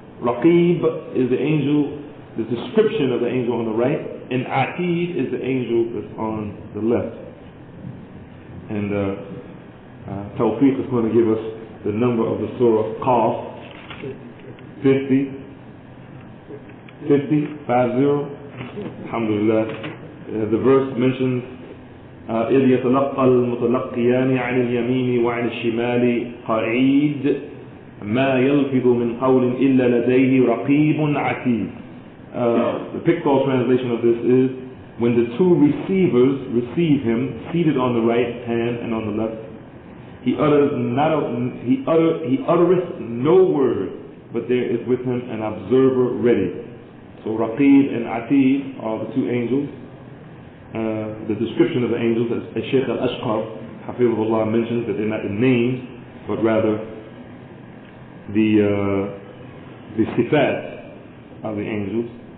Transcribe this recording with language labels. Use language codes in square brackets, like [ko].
[en] Raqib is the angel, the description of the angel on the right, and Atid is the angel that's on the left. And Tawfiq is going to give us the number of the surah Qaf, 50. Alhamdulillah. The verse mentions [ar] إذ يتلقى المتلقيان عن اليمين وعن الشمال قعيد ما يلفظ من قول إلا لديه رقيب عتيد. [en] The pictorial translation of this is when the two receivers receive him seated on the right hand and on the left, he uttereth no word, but there is with him an observer ready. So Raqib and Atid are the two angels. The description of the angels, as Shaykh al-Ashqar Hafizahullah mentions, that they're not the names, but rather the sifat of the angels.